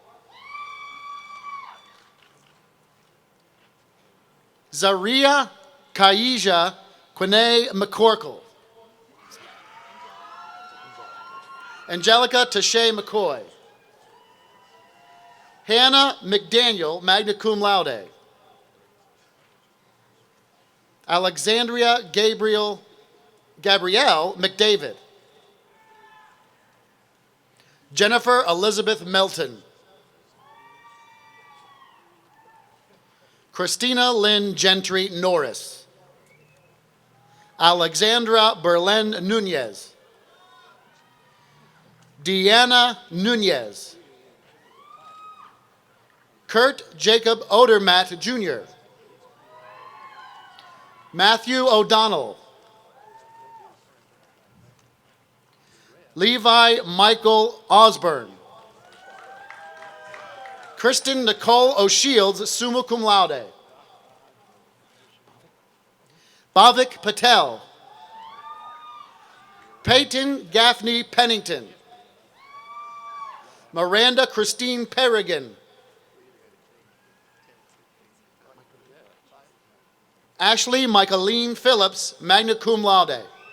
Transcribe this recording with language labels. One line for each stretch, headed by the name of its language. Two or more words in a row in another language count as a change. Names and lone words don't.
English: Zaria Kaija Quine McCorkle. Angelica Tashay McCoy. Hannah McDaniel,
Latin: magna cum laude.
English: Alexandria Gabrielle McDavid. Jennifer Elizabeth Melton. Christina Lynn Gentry Norris. Alexandra Berlin Nunez. Deanna Nunez. Kurt Jacob Odermatt Jr. Matthew O'Donnell. Levi Michael Osborne. Kristen Nicole O'Shields,
Latin: summa cum laude.
English: Bhavik Patel. Peyton Gaffney Pennington. Miranda Christine Perrigan. Ashley Michaeline Phillips,
Latin: magna cum laude.